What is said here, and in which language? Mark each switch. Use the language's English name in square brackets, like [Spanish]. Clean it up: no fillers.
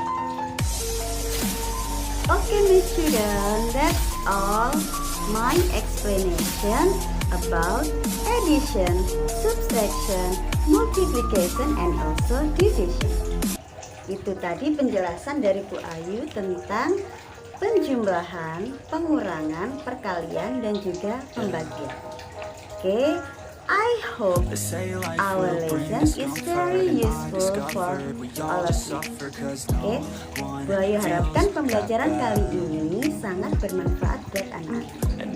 [English] Okay, my students, that's all my explanation about addition, subtraction, multiplication, and also division. [Indonesian] Itu tadi penjelasan dari Bu Ayu tentang penjumlahan, pengurangan, perkalian, dan juga pembagian. [English] Oke, I hope our lesson is very useful for all of you. [Indonesian] Oke, Bu Ayu harapkan pembelajaran kali ini sangat bermanfaat buat anak-anak.